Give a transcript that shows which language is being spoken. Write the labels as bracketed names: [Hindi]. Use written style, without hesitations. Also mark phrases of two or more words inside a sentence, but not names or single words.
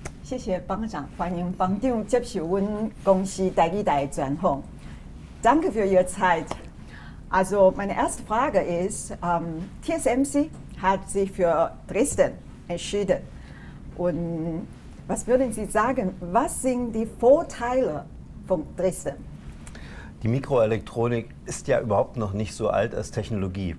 [Min Nan Chinese] 谢谢帮长，欢迎帮长接受我们公司台语台专访。 [German] Danke für Ihre Zeit. Also meine erste Frage ist, TSMC hat sich für Dresden entschieden. Und was würden Sie sagen, was sind die Vorteile von Dresden? Die Mikroelektronik ist ja überhaupt noch nicht so alt als Technologie.